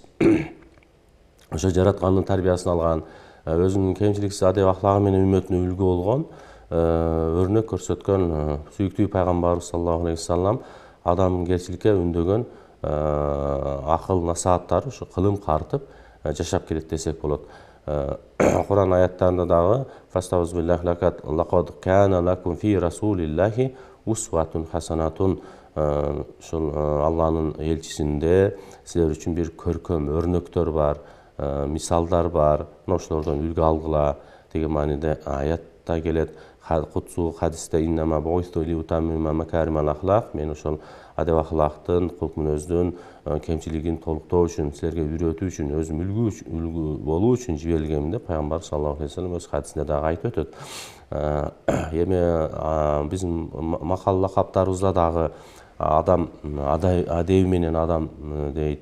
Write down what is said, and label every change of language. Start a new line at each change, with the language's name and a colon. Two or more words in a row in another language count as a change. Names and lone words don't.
Kyrgyz: Ошо жараткандын тарбиясын алган, өзүнүн кемчиликсиз адеп ахлагы менен үммөтүнө үлгү болгон, өрнөк көрсөткөн сүйүктүү пайгамбарыбыз
Arabic: صلى الله عليه وسلم
Kyrgyz: адамгерчиликке үндөгөн акыл насааттары ушу кылым картып жашап келет десек болот. Куран аяттарында дагы
Arabic: «فاستعذ بالله لقد كان لكم في رسول الله أسوة حسنة»
Kyrgyz: ушул Алланын элчисинде силер үчүн бир көркөм өрнөктөр бар, мисалдар бар. Ошолордон үлгү алгыла деген мааниде аятта келет. Кутсу хадисте
Arabic: «إنما بعثت لأتمم مكارم الأخلاق»
Kyrgyz: мен ошол адеп ахлактын, кулк мүнөздүн кемчилигин толуктоо үчүн, силерге үйрөтүү үчүн, өзүм үлгү болуу үчүн жиберилгем деп пайгамбар
Arabic: صلى الله عليه وسلم
Kyrgyz: өз хадисинде дагы айтып өтөт. Эми биздин макал лакаптарыбызда дагы адам адеби менен адам дейт.